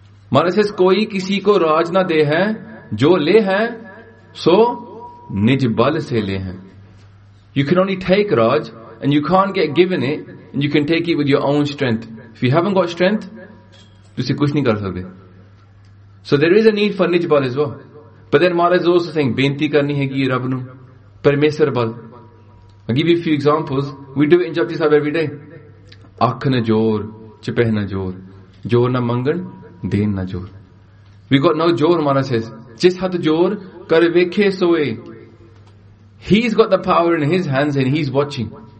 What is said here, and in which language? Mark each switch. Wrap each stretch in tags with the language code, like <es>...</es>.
<en>Maharaj says,</en> <hi>koi kisi ko raj na de hai, jo le hai, so nijbal se le hai.</hi> <en>You can only take raj, and you can't get given it, and you can take it with your own strength. If you haven't got strength, you see</en> <hi>ਕੁਛ ਨਹੀਂ ਕਰ ਸਕਤੇ.</hi> <en>So there is a need for nijbal as well. But then Maharaj is also saying,</en> <pa>ਬੇਨਤੀ ਕਰਨੀ ਹੈ ਕਿ ਰੱਬਨੂੰ, ਪਰਮੇਸ਼ਵਰ ਬਲ.</pa> <en>I'll give you a few examples. We do it in Japji Sahib every day.</en> <pa>Akh na jor, chipeh na jor. Jor na mangan, den na jor.</pa> <en>We got no jor, Maharaj says.</en> <pa>Jis hath jor, kar vekhe soe.</pa> <en>He's got the power in his hands and he's watching.</en>